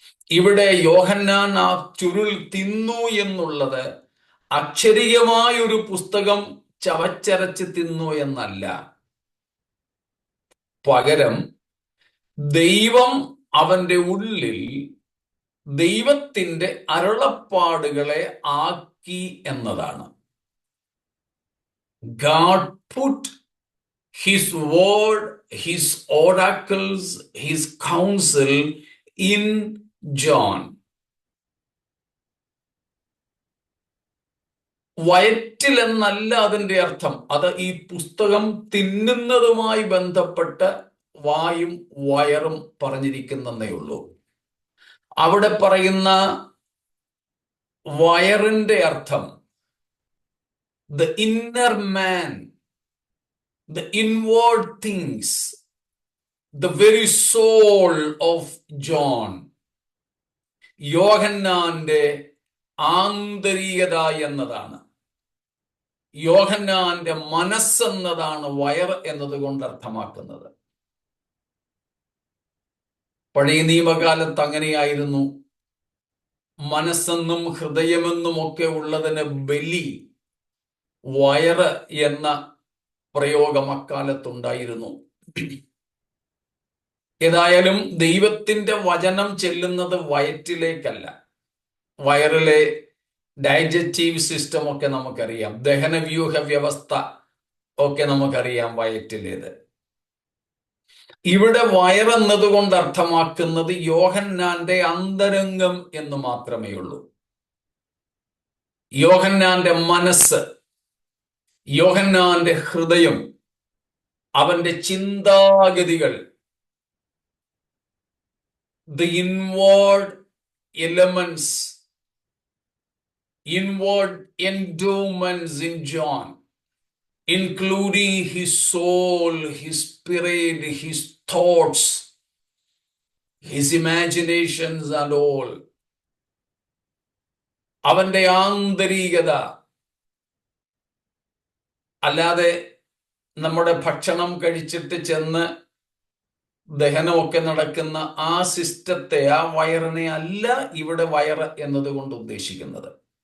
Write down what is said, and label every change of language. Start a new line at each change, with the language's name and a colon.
Malayalam: ഇവിടെ യോഹന്നാൻ ആ ചുരുൾ തിന്നു എന്നുള്ളത് അക്ഷരീയമായൊരു പുസ്തകം ചവച്ചരച്ച് തിന്നു എന്നല്ല. പകരം ദൈവം അവന്റെ ഉള്ളിൽ ദൈവത്തിന്റെ അരുളപ്പാടുകളെ ആക്കി എന്നതാണ്.
English: God put his word, his oracles, his counsel in John.
Malayalam: വയറ്റിൽ എന്നല്ല അതിന്റെ അർത്ഥം. അത് ഈ പുസ്തകം തിന്നുന്നതുമായി ബന്ധപ്പെട്ട് വായും വയറും പറഞ്ഞിരിക്കുന്നതേ ഉള്ളൂ. അവിടെ പറയുന്ന വയറിന്റെ അർത്ഥം
English: the inner man, the inward things, the very soul of John.
Malayalam: യോഹന്നാന്റെ ആന്തരികത എന്നതാണ്, യോഹന്നാന്റെ മനസ്സെന്നതാണ് വയർ എന്നതുകൊണ്ട് അർത്ഥമാക്കുന്നത്. പഴയ നിയമകാലത്ത് അങ്ങനെയായിരുന്നു. മനസ്സെന്നും ഹൃദയമെന്നും ഒക്കെ ഉള്ളതിന് ബലി, വയറ് എന്ന പ്രയോഗം അക്കാലത്തുണ്ടായിരുന്നു. ഏതായാലും ദൈവത്തിന്റെ വചനം ചെല്ലുന്നത് വയറ്റിലേക്കല്ല. വയറിലെ
English: digestive system
Malayalam: ഒക്കെ നമുക്കറിയാം, ദഹനവ്യൂഹ വ്യവസ്ഥ ഒക്കെ നമുക്കറിയാം വയറ്റിലേത്. ഇവിടെ വയറെന്നതുകൊണ്ട് അർത്ഥമാക്കുന്നത് യോഹന്നാന്റെ അന്തരംഗം എന്ന് മാത്രമേ ഉള്ളൂ. യോഹന്നാന്റെ മനസ്സ്, യോഹന്നാന്റെ ഹൃദയം, അവന്റെ ചിന്താഗതികൾ,
English: the inward elements, inward endowments in John, including his soul, his spirit, his thoughts, his imaginations and all.
Malayalam: അവന്റെ ആന്തരികത, അല്ലാതെ നമ്മുടെ ഭക്ഷണം കഴിച്ചിട്ട് ചെന്ന് ദഹനമൊക്കെ നടക്കുന്ന ആ സിസ്റ്റത്തെ, ആ വയറിനെ അല്ല ഇവിടെ വയറ് എന്നതുകൊണ്ട് ഉദ്ദേശിക്കുന്നത്.